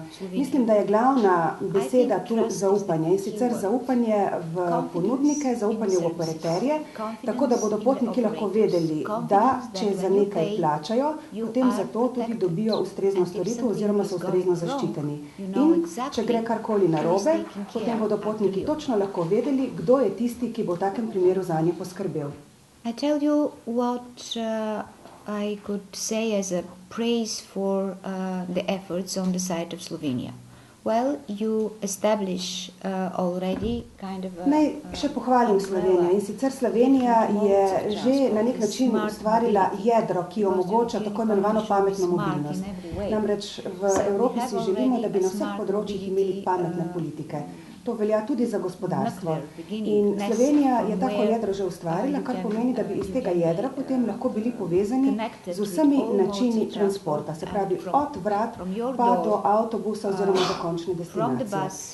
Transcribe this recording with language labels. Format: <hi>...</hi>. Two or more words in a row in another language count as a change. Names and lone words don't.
<sl>Mislim, da je glavna beseda tu zaupanje, in sicer zaupanje v ponudnike, zaupanje v operaterje, tako da bodo potniki lahko vedeli, da če za nekaj plačajo, potem za to tudi dobijo ustrezno storitev oziroma so ustrezno zaščiteni. In če gre karkoli narobe, potem bodo potniki točno lahko vedeli, kdo je tisti, ki bo v takem primeru zanje poskrbel.</sl> <en>I tell you what I could say as a praise for the efforts on the side of Slovenia. Well, you establish already kind of</en> <sl>Naj še pohvalim Slovenijo. In sicer Slovenija je že na nek način ustvarila jedro, ki omogoča tako imenovano pametno mobilnost. Namreč v Evropi si želimo, da bi na vseh področjih imeli pametne politike. To velja tudi za gospodarstvo. In Slovenija je tako jedro že ustvarila, kar pomeni, da bi iz tega jedra potem lahko bili povezani z vsemi načini transporta, se pravi od vrat pa do avtobusa oziroma do končne destinacije.</sl>